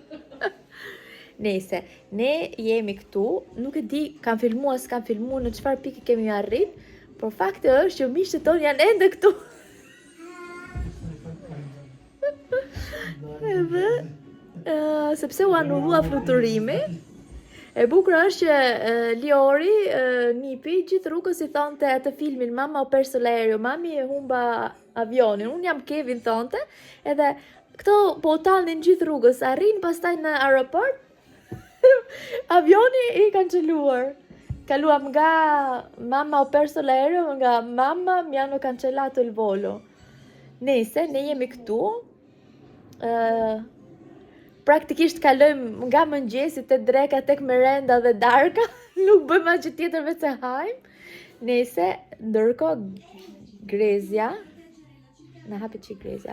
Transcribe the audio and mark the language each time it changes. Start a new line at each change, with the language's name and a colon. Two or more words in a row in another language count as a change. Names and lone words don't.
Albanian: Nese, ne jemi këtu, nuk e di, kam filmuar, s'kam filmuar, në çfarë pike kemi arrit, por fakti është që miqtë tonë janë ende këtu. Edhe, sepse u anullua fluturimi, e bukur është që Liori, nipi, gjithë rrugës I thonte atë filmin
Italian: Mama o perso l'aereo,
Albanian: mami e humba avionin, unë jam Kevin thonte, edhe këto po tallnin gjithë rrugës, arrin pastaj në aeroport, avioni I kanceluar. Kaluam nga
Italian: Mama o perso l'aereo,
Albanian: nga
Italian: Mamma mi hanno cancellato il volo.
Albanian: Nese, ne jemi këtu, praktikisht kalojmë nga mëngjesi te dreka tek merenda dhe darka, nuk bëjmë asgjë tjetër veç se hajmë. Nese, ndërkohë Grezja, na hapi çik Grezja.